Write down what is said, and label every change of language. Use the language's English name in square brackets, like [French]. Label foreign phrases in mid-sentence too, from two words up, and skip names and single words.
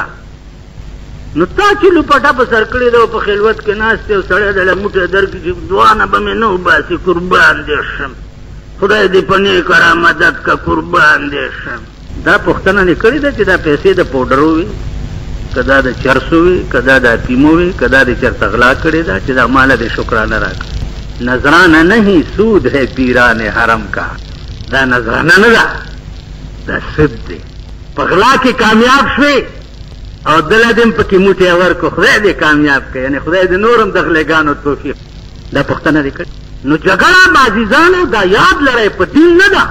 [Pashto] نو تا چې لوپټه په سر کړې ده او په خلوت کې ناست او سړی دله موټی درکړي چې دعا نه به مې نه وباسي، قربان دې شم، خدای دې په نیک را مدد که، قربان دې شم. دا پوښتنه دې کړې ده چې دا پیسې د پوډرو وي که دا د چرسو وي که دا د افیمو وي که دا د چرته غلا کړې ده چې دا ماله دې شکرانه راکړه. [Urdu] نذرانه نہیں سود ہے پیران حرم کا، [Pashto] دا نذرانه نه ده، دا سود دی. په غلا کې کامیاب شوې او دله دې هم پکې موټی ورکړو، خدای دې کامیاب کړي، یعنې خدای دې نور هم د غلېګانو توفیق. دا پوښتنه دې کړې. نو جګړه به عزیزانو دا یاد لرئ په دین نه ده.